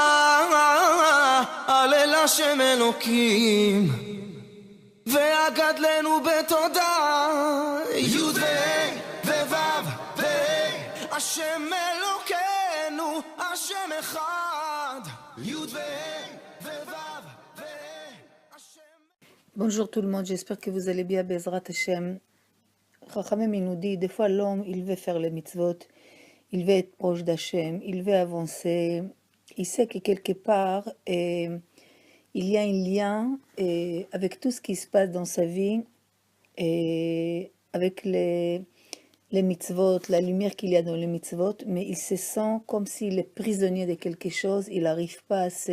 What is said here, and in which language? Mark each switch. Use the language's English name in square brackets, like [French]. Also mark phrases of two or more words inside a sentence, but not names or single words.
[Hebrew] הלל השם אלוקים והגדלנו בתודה. י' וו' השם אלוקינו השם אחד. י' וו' [French] Bonjour tout le monde, j'espère que vous allez bien, [Hebrew] בעזרת השם. [French] Chachamim nous dit, des fois l'homme, il veut faire les mitzvot, il veut être proche d'Hashem, il veut avancer, il sait que quelque part, il y a un lien avec tout ce qui se passe dans sa vie, et avec les mitzvot, la lumière qu'il y a dans les mitzvot, mais il se sent comme s'il est prisonnier de quelque chose, il n'arrive pas